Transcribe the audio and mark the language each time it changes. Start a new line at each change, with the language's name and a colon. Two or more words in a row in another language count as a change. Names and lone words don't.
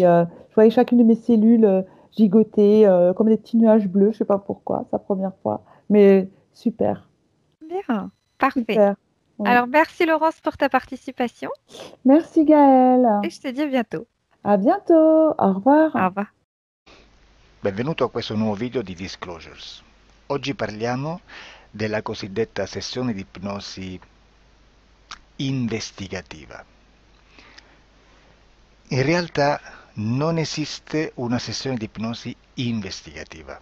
French: Je voyais chacune de mes cellules gigoter comme des petits nuages bleus. Je sais pas pourquoi, c'est la première fois. Mais super, bien, parfait. super. Oui. Alors merci Laurence pour ta participation Merci Gaëlle. et je te dis à bientôt. À bientôt. Au Au revoir. revoir.
Italian: Benvenuto a questo nuovo video di Disclosures. Oggi parliamo della cosiddetta sessione di ipnosi investigativa. In realtà non esiste una sessione di ipnosi investigativa.